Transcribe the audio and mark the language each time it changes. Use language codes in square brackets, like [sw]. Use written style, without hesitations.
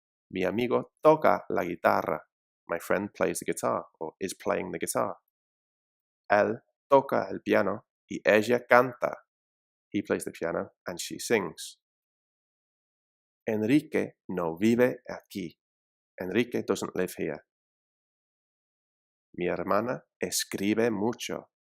[es] Mi amigo toca la guitarra. [en] My friend plays the guitar, or is playing the guitar. [es] Él toca el piano y ella canta. [en] He plays the piano and she sings. [es] Enrique no vive aquí. [en] Enrique doesn't live here. [es] Mi hermana escribe mucho.